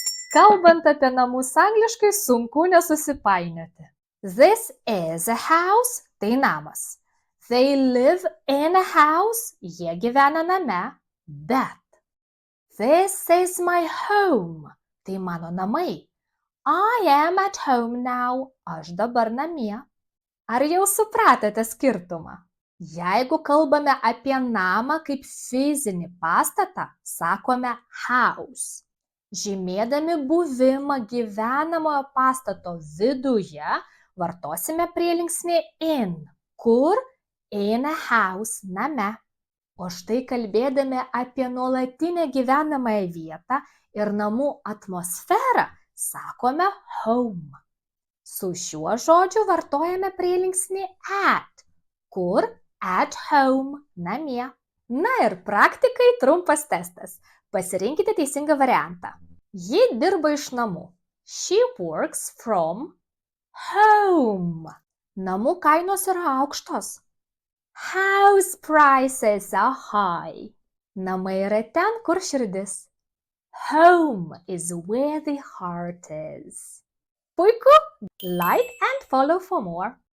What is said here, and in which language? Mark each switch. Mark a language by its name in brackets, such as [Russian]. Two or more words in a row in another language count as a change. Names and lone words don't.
[Lithuanian] Kalbant apie namus angliškai, sunku nesusipainioti. [English] This is a house, [Lithuanian] tai namas. [English] They live in a house, [Lithuanian] jie gyvena name, bet. [English] This is my home, [Lithuanian] tai mano namai. [English] I am at home now, [Lithuanian] aš dabar namie. Ar jau supratote skirtumą? Jeigu kalbame apie namą kaip fizinį pastatą, sakome house. Žymėdami buvimą gyvenamojo pastato viduje, vartosime prielinksnį in, kur [English] in a house [Lithuanian] name. O štai kalbėdami apie nuolatinę gyvenamąją vietą ir namų atmosferą, sakome home. Su šiuo žodžiu vartojame prielinksnį at, kur [English] at home [Lithuanian] namie. Na ir praktikai trumpas testas. Pasirinkite teisingą variantą. Ji dirba iš namų. [English] She works from home. [Lithuanian] Namų kainos yra aukštos. [English] House prices are high. [Lithuanian] Namai yra ten, kur širdis. [English] Home is where the heart is. [Lithuanian] Puiku! [English] Like and follow for more.